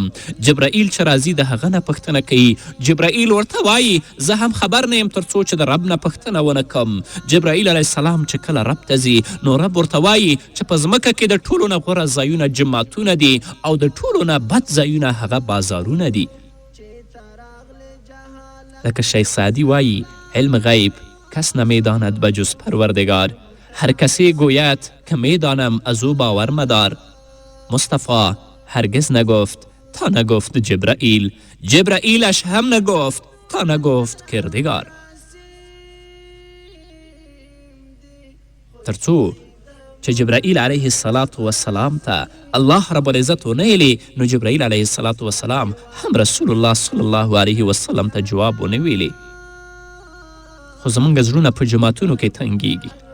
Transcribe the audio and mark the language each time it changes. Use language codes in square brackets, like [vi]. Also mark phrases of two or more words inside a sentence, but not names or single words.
[ps] جبرائیل چې راځي د هغه نه پوښتنه کوي. جبرائیل ورته وایي زه هم خبر نه یم تر څو چې د رب نه پوښتنه ونه کړم. جبرائیل [ar] علیه السلام [ps] چې کله رب ته ځي نو رب ورته وایي چې په ځمکه کې د ټولو نه غوره ځایونه جماعتونه دي او د ټولو نه بد ځایونه هغه بازارونه دي. [fa] لکه شیخ سعدی وایي علم غیب کس نمیداند بجز پروردگار، هر کسی گوید که میدانم از او باور مدار. مصطفی هرگز نگفت تا نگفت جبرائیل، جبرائیلش هم نگفت تا نگفت کردگار. [ps] ترڅو چې جبرائیل [ar] علیه السلام [ps] ته [ar] الله رب العزت [ps] ونه ویلي نو جبرائیل [ar] علیه السلام [ps] هم [ar] رسول الله صلی الله علیه وسلم [ps] ته جواب ونه ویلي. خو زموږ زړونه په جماعتونو کې تنګیږي.